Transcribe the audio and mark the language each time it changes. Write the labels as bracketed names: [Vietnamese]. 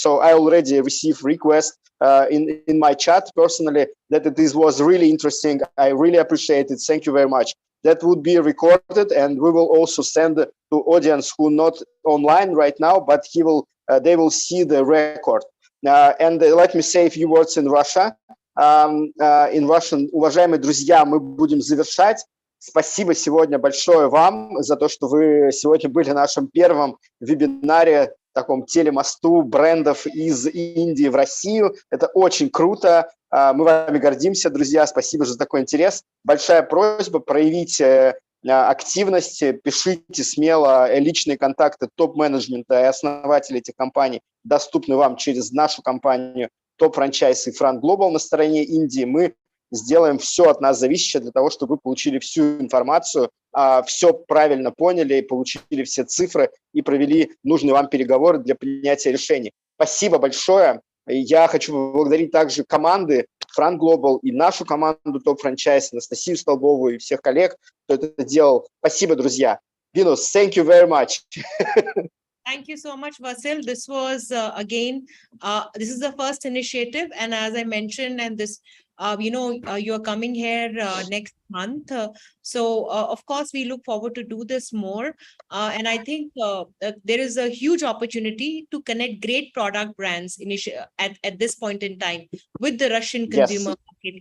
[English] So I already received requests in my chat personally that this was really interesting. I really appreciate it. Thank you very much. That would be recorded, and we will also send to audience who not online right now, but they will see the record. And let me say a few words in Russia. [Russian] In Russian, уважаемые друзья, мы будем завершать. Спасибо сегодня большое вам за то, что вы сегодня были на нашем первом вебинаре, таком телемосту брендов из Индии в Россию. Это очень круто. Мы вами гордимся, друзья. Спасибо за такой интерес. Большая просьба проявить активность, пишите смело. Личные контакты топ-менеджмента и основателей этих компаний доступны вам через нашу компанию Topfranchise и FranGlobal на стороне Индии. Мы сделаем все от нас зависящее для того, чтобы вы получили всю информацию, все правильно поняли, получили все цифры и провели нужные вам переговоры для принятия решений. Спасибо большое. Я хочу поблагодарить также команды FranGlobal и нашу команду Topfranchise, Анастасию Столбову и всех коллег, кто это делал. Спасибо, друзья. [English] Venus, thank you very much. Thank you so much, Vasil. This was, again, this is the first initiative. And as I mentioned, and this, you're coming here next month. So, of course, we look forward to do this more. And I think there is a huge opportunity to connect great product brands at this point in time with the Russian consumer market.